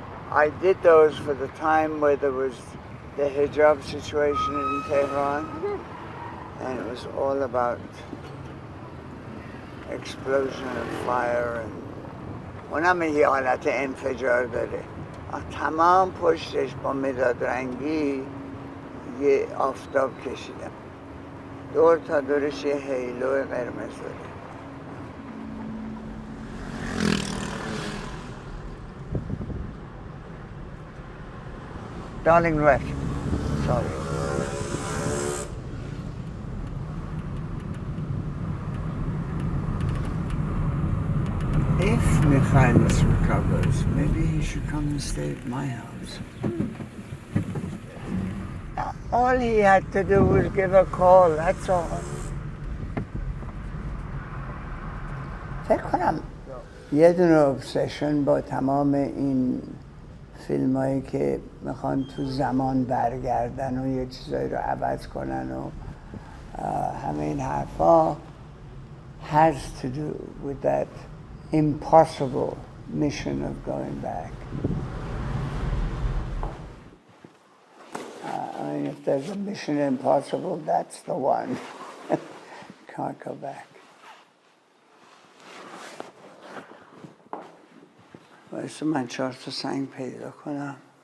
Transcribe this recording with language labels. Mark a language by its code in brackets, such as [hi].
[en] I did those for the time where there was the hijab situation in Tehran, and it was all about explosion and fire, and [fa] اونم یه حالت انفجار داره. تمام پشتش با مداد رنگی یه آفتاب کشیدم. دور تا دورش یه هیلو قرمز داره. [en] Darling Wreck. Sorry. Michaelis recovers, maybe he should come and stay at my house. All he had to do was give a call, that's all. [fa] فکر کنم یه دونه obsession با تمام این فیلم هایی که میخوان تو زمان برگردن و یه چیزایی رو عوض کنن و همه این حرفا [en] has to do with that impossible mission of going back. I mean, if there's a mission impossible, that's the one. Can't go back. [fa] واسه من 4 تا سنگ پیدا کنم.